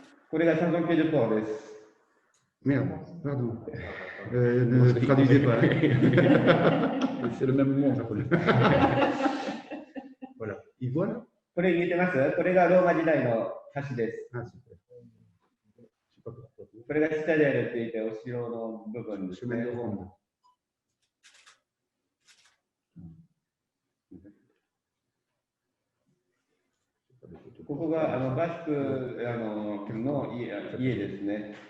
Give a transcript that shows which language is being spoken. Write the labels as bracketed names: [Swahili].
[Japanese] これがサンジョンピエデポーです。 [French] Merde, pardon. Ne traduisez pas. C'est le même mot. Voilà. Il voit là? [Japanese] これ見えてます？これがローマ時代の橋です。 [French] Ah, super. Je sais pas pourquoi. [Japanese] これがシタデルって言ってお城の部分ですね。 [French] chemin de ronde. [Japanese] ここがバスクの家ですね。